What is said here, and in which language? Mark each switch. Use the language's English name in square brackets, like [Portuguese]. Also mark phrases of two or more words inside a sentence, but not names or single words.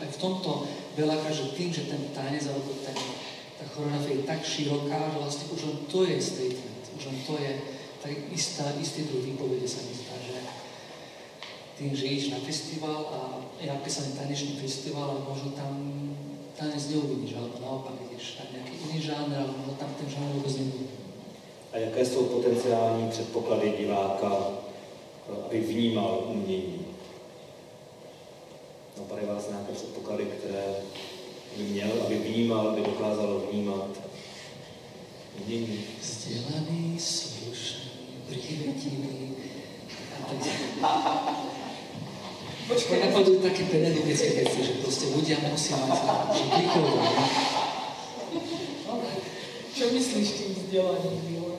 [Slovak] aj v tomto veľakrát, že tým, že ten tanec alebo tá choreografia je tak široká, že vlastne už len to je statement, už len to je tak istý druh výpovede sa mi zdá, že tým, že ideš na festival a je napísaný tanečný festival a možno tam tanec neuvidíš, alebo naopak ideš tam nejaký iný žáner, alebo tam ten žáner vôbec nebude. [Czech] A jaké jsou potenciální předpoklady diváka, aby vnímal umění? Napadají vás nějaké předpoklady, které by měl, aby vnímal, aby dokázal vnímat umění? [Slovak] Vzdelaný, slušný, prívetivý. Počkaj, napadú také pedagogické veci, že proste ľudia musia mať výchovné. Čo myslíš tým vzdelaním?